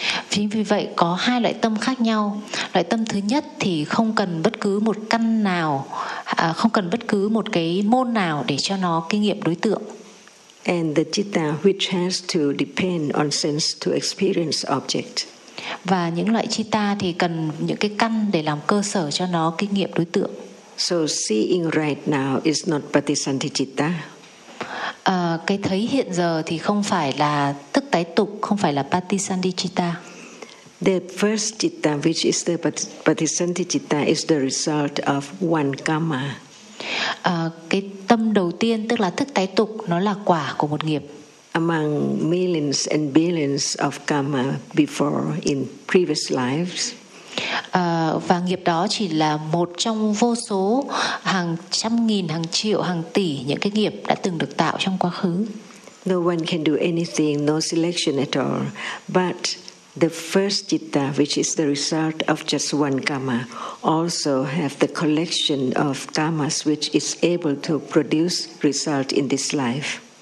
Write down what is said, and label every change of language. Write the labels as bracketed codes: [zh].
[vi] Chính vì vậy có hai loại tâm khác nhau. Loại tâm thứ nhất thì không cần bất cứ một căn nào, không cần bất cứ một cái môn nào để cho nó kinh nghiệm đối tượng. [en] And the jitta which has to depend on sense to experience object. [vi] Và những loại citta thì cần những cái căn để làm cơ sở cho nó kinh nghiệm đối tượng. [en] So seeing right now is not patisanti citta. [vi] Cái thấy hiện giờ thì không phải là thức tái tục, không phải là patisanti citta. [en] The first citta, which is the patisanti citta, is the result of one karma. [vi] Cái tâm đầu tiên, tức là thức tái tục, nó là quả của một nghiệp. [en] Among millions and billions of karma before in previous lives. [vi] Và nghiệp đó chỉ là một trong vô số hàng trăm nghìn, hàng triệu, hàng tỷ những cái nghiệp đã từng được tạo trong quá khứ. [en] No one can do anything, no selection at all. But the first citta, which is the result of just one karma, also have the collection of karmas which is able to produce result in this life.